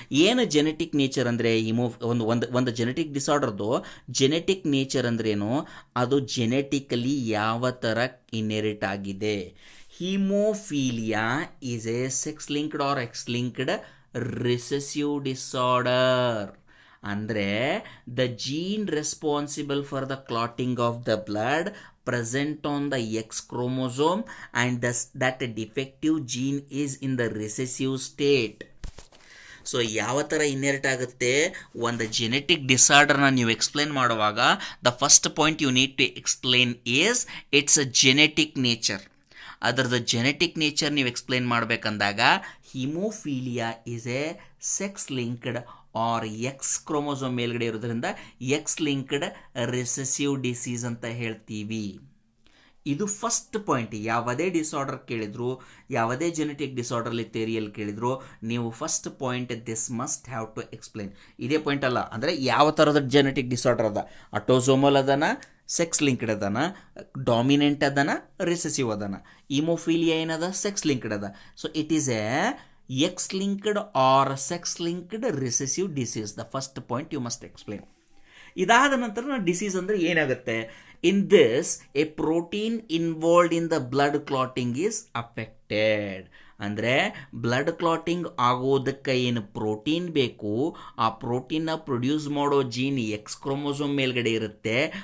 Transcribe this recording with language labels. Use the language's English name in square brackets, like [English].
[Kannada] ಏನು genetic nature ಅಂದರೆ ಒಂದು ಜೆನೆಟಿಕ್ ಡಿಸಾರ್ಡರ್ದು ಜೆನೆಟಿಕ್ ನೇಚರ್ ಅಂದ್ರೇನು? ಅದು ಜೆನೆಟಿಕಲಿ ಯಾವ ಥರ ಇನ್ಹೆರಿಟ್ ಆಗಿದೆ. [English] Haemophilia is a sex linked or X linked recessive disorder. ಅಂದರೆ the gene responsible for the clotting of the blood present on the X chromosome and thus that defective gene is in the recessive state. [Kannada] So ಯಾವ ಥರ inherit ಆಗುತ್ತೆ ಒಂದು genetic ಡಿಸಾರ್ಡರ್ನ ನೀವು explain ಮಾಡುವಾಗ [English] The first point you need to explain is it's a genetic nature. [Kannada] ಅದರದ್ದು genetic nature ನೀವು explain ಮಾಡಬೇಕಂದಾಗ [English] haemophilia is a sex linked or [Kannada] X chromosome ಮೇಲ್ಗಡೆ ಇರೋದ್ರಿಂದ ಎಕ್ಸ್ ಲಿಂಕ್ಡ್ ರಿಸೆಸಿವ್ ಡಿಸೀಸ್ ಅಂತ ಹೇಳ್ತೀವಿ. ಇದು ಫಸ್ಟ್ ಪಾಯಿಂಟ್. ಯಾವುದೇ ಡಿಸಾರ್ಡರ್ ಕೇಳಿದ್ರು, ಯಾವುದೇ ಜೆನೆಟಿಕ್ ಡಿಸಾರ್ಡರ್ಲಿ ಥಿಯರಿಯಲ್ಲಿ ಕೇಳಿದ್ರು, ನೀವು first point [English] This must have to explain. [Kannada] ಇದೇ ಪಾಯಿಂಟ್ ಅಲ್ಲ, ಅಂದರೆ ಯಾವ ಥರದ ಜೆನೆಟಿಕ್ ಡಿಸಾರ್ಡರ್ ಅದ, ಅಟೋಸೋಮಲ್ ಅದನ, ಸೆಕ್ಸ್ ಲಿಂಕ್ಡ್ ಅದನ, ಡಾಮಿನೆಂಟ್ ಅದನ, ರಿಸೆಸಿವ್ ಅದನ. ಹಿಮೋಫೀಲಿಯಾ ಏನದ? ಸೆಕ್ಸ್ ಲಿಂಕ್ಡ್ ಅದ. So it is A [English] X-linked or sex-linked recessive disease. The first point you must explain. [Kannada] ಇದಾದ ನಂತರ ಡಿಸೀಸ್ ಅಂದರೆ ಏನಾಗುತ್ತೆ? [English] In this a protein involved in the blood clotting is affected. [Kannada] ಅಂದರೆ blood clotting ಆಗೋದಕ್ಕೆ ಏನು protein ಬೇಕು, ಆ ಪ್ರೋಟೀನ್ನ ಪ್ರೊಡ್ಯೂಸ್ ಮಾಡೋ ಜೀನ್ ಎಕ್ಸ್ ಕ್ರೋಮೋಸೋಮ್ ಮೇಲ್ಗಡೆ ಇರುತ್ತೆ.